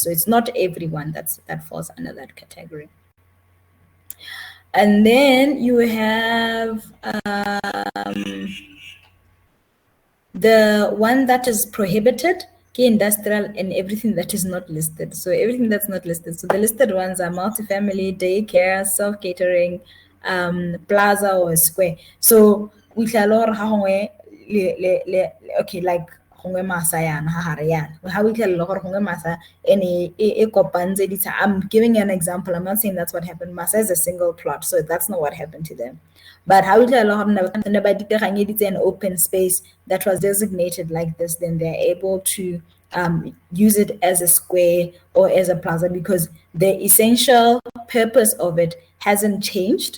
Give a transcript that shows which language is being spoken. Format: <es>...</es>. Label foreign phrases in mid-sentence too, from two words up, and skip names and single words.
<en>So it's not everyone that falls under that category. And then you have the one that is prohibited, industrial, and everything that is not listed. So everything that's not listed. So the listed ones are multifamily, daycare, self-catering, plaza or square. So we tell okay, like</en> <tn>gongwe masa yana ha gare yana ha</tn> <en>we tell</en> <tn>gore gongwe masa ene e kopantse ditsa.</tn> <en>I'm giving an example. I'm not saying that's what happened. Masa is a single plot, so that's not what happened to them. But how we tell an open space that was designated like this, then they're able to use it as a square or as a plaza, because the essential purpose of it hasn't changed.</en>